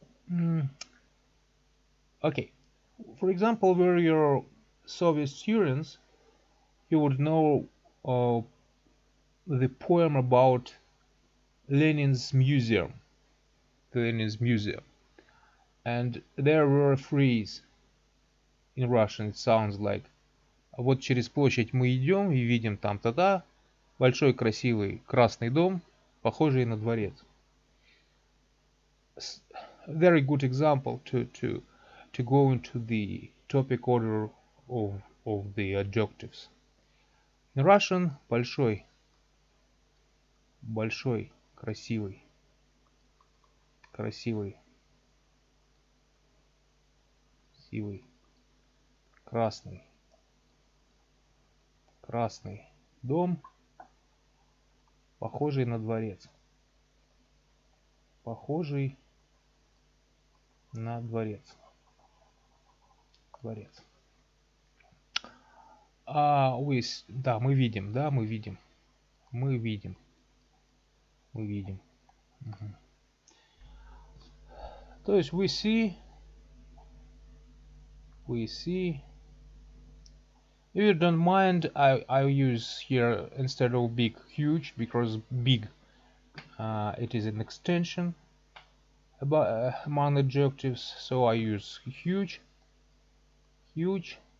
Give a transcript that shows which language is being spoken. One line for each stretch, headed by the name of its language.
English: Mm, okay, for example, where you're Soviet students, you would know uh, the poem about Lenin's museum, the Lenin's museum, and there were a phrase in Russian. It sounds like:
Russian: "Вот через площадь мы идем и видим там-то-то большой красивый красный дом, похожий на дворец."
English: Very good example to go into the topic order of the adjectives. In Russian,
Russian: большой, большой, красивый, красивый, красивый, красный, красный дом, похожий на дворец, похожий на дворец, дворец. Да, мы видим, да, мы видим, мы видим, мы видим. Мгм. То есть
English: we see. If you don't mind, I use here instead of big, huge, because big it is an extension about among adjectives, so I use huge, huge,